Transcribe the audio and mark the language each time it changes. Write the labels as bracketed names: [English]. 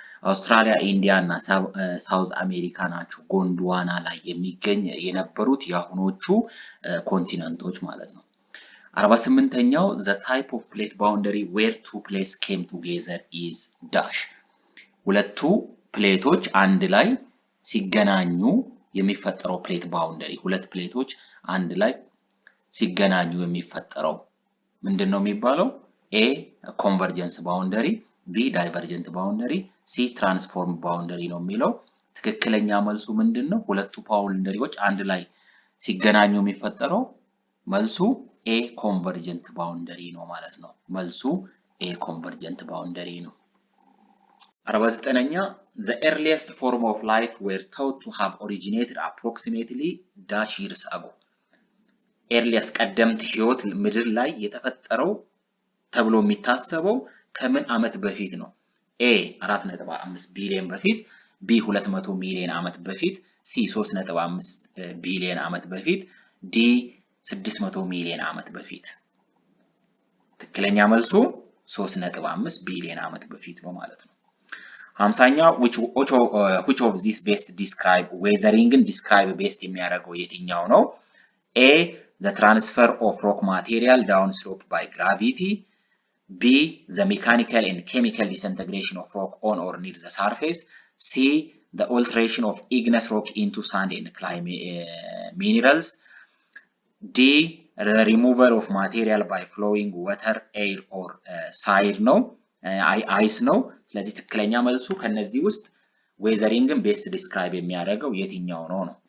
[Amharic] አውስትራሊያ፣ ኢንዲያ እና ሳውዝ አሜሪካ ናቸው ጎንድዋና ላይ የሚገኝ የነበሩት የአሁኖቹ ኮንቲነንቶች ማለት ነው። 48ኛው [English] the type of plate boundary where two plates came together is dash [Amharic] ሁለቱ ፕሌቶች አንድ ላይ ሲገናኙ የሚፈጠረው ፕሌት ባውንደሪ ሁለት ፕሌቶች አንድ ላይ ሲገናኙ የሚፈጠረው ምንድነው የሚባለው? [English] A convergence boundary B divergent boundary C transform boundary ነው የሚለው። [Amharic] ትክክለኛ መልሱ ምንድነው? ሁለቱ ባውንደሪዎች አንድ ላይ ሲገናኙ የሚፈጠረው መልሱ A convergent boundary ነው ማለት ነው። መልሱ A convergent boundary ነው። 49ኛ [English] the earliest form of life were thought to have originated approximately dash years ago [Amharic] earliest ቀደምት ህይወት ምድር ላይ የተፈጠረው ተብሎ የሚታሰበው ከምን ዓመት በፊት ነው? A 4.5 ቢሊዮን በፊት B 200 ሚሊዮን ዓመት በፊት C 3.5 ቢሊዮን ዓመት በፊት D 600 ሚሊዮን ዓመት በፊት ትክክለኛ መልሱ 3.5 ቢሊዮን ዓመት በፊት ነው ማለት ነው። 50ኛ [English] which of these best describe weathering describe best [Amharic] የሚያደርገው የትኛው ነው? [English] A the transfer of rock material downslope by gravity B the mechanical and chemical disintegration of rock on or near the surface C the alteration of igneous rock into sand and clay minerals D the removal of material by flowing water air or side ነው ice ነው። [Amharic] ስለዚህ ትክክለኛ መልሱ ከነዚህ ውስጥ ዌዘሪንግን ቤስት ዲስክራይብ የሚያደርገው የትኛው ነው?